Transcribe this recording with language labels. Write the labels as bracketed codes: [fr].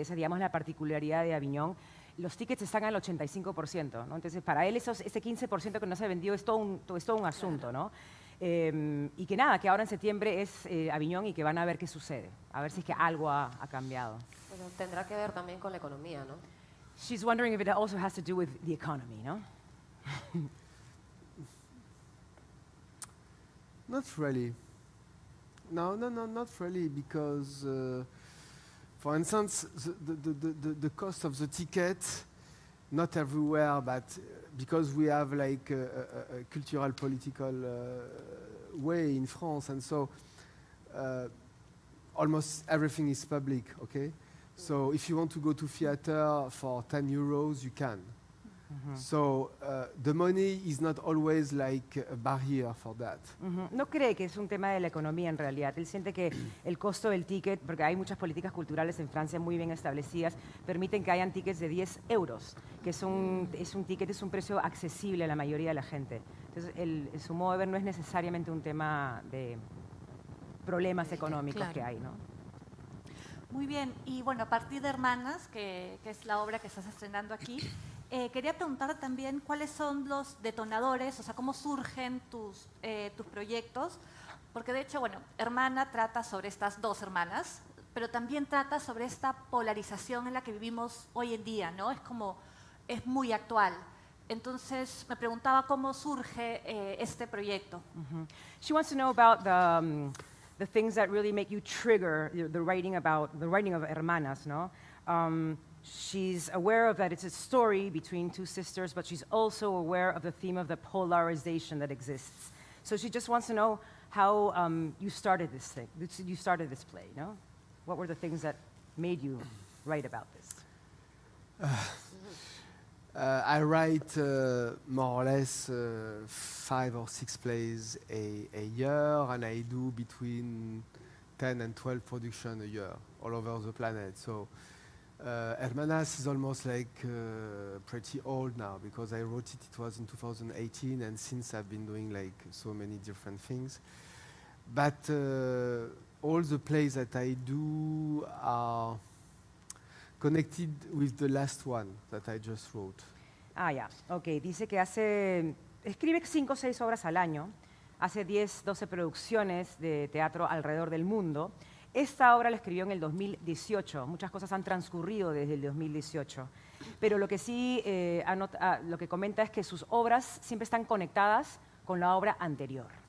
[es] Esa, digamos, la particularidad de Aviñón. Los tickets están al 85%, ¿no? Entonces, para él ese 15% que no se ha vendido es todo un asunto, ¿no? Y que nada, que ahora en septiembre es Aviñón y que van a ver qué sucede, a ver si es que algo ha cambiado. Pero tendrá que ver también con la economía, ¿no? [en] She's wondering if it also has to do with the economy, no? Not really. No, not really, because, for instance, the cost of the ticket, not everywhere, but because we have like a cultural, political way in France, and so almost everything is public, okay? So if you want to go to theater for 10 euros, you can. So the money is not always like a barrier for that. [es] No cree que es un tema de la economía en realidad. Él siente que el costo del ticket, porque hay muchas políticas culturales en Francia muy bien establecidas, permiten que hayan tickets de 10 euros, que es un ticket, es un precio accesible a la mayoría de la gente. Entonces, su modo de ver no es necesariamente un tema de problemas económicos que hay, ¿no? Muy bien, y bueno, a partir de Hermanas, que es la obra que estás estrenando aquí, quería preguntar también cuáles son los detonadores, o sea, cómo surgen tus proyectos, porque de hecho, bueno, Hermana trata sobre estas dos hermanas, pero también trata sobre esta polarización en la que vivimos hoy en día, ¿no? Es muy actual. Entonces, me preguntaba cómo surge este proyecto. [en] She wants to know about the things that really make you trigger the writing of Hermanas, no? She's aware of that it's a story between two sisters, but she's also aware of the theme of the polarization that exists. So she just wants to know how you started this play, no? What were the things that made you write about this? I write more or less 5 or 6 plays a year, and I do between 10 and 12 productions a year all over the planet. So Hermanas is almost like pretty old now, because I wrote it was in 2018, and since I've been doing like so many different things. But all the plays that I do are connected with the last one that I just wrote. [es] Ah, ya. Ok, dice que escribe 5 o 6 obras al año, hace 10, 12 producciones de teatro alrededor del mundo. Esta obra la escribió en el 2018, muchas cosas han transcurrido desde el 2018, pero lo que sí lo que comenta es que sus obras siempre están conectadas con la obra anterior.